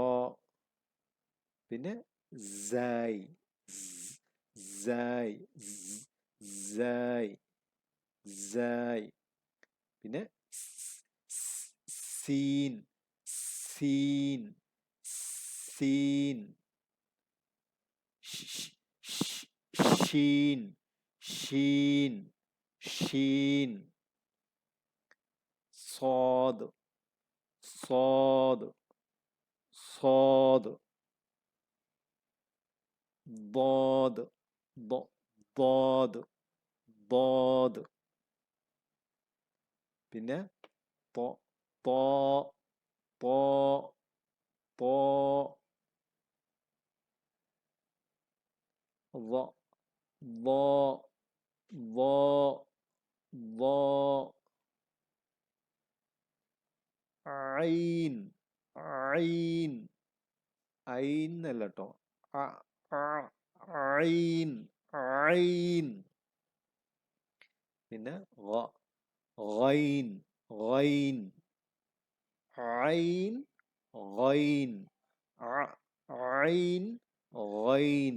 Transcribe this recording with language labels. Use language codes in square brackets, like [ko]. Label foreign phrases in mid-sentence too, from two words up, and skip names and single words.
[ml] പിന്നെ സായ്, സായ്, സായ്, സായ്. പിന്നെ സീൻ, സീൻ, സീൻ. ഷീൻ, ഷീൻ, ഷീൻ. [ar] صاد، صاد، صاد. ضاد، ضاد، ضاد. പിന്നെ ط، ط، ط، ط. ظ، ظ، ظ، ظ. [ml] ഐൻ, ഐൻ, ഐൻ അല്ല കേട്ടോ, ഐൻ, ഐൻ. പിന്നെ ഗൈൻ, ഗൈൻ, ഐൻ, ഗൈൻ, ഐൻ, ഗൈൻ.